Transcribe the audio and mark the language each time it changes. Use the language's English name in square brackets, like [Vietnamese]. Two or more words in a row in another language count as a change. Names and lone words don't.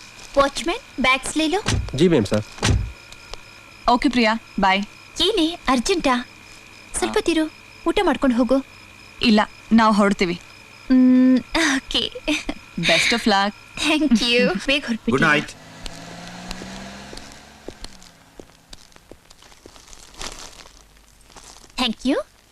[English] watchman bags [Hindi] ले लो। जी मैम सर। [English] okay Priya bye. [Kannada] ಏನೇ ಅರ್ಜೆಂಟಾ? ಸ್ವಲ್ಪ ತಿರು, ಊಟ ಮಾಡ್ಕೊಂಡು ಹೋಗು. ಇಲ್ಲ ನಾವು ಹೊರಡ್ತೀವಿ. ಓಕೆ [English] best of luck. thank you. [Kannada] ಬೇಗ ಹೊರಡ್ಬಿಡಿ. [English] good night. thank you.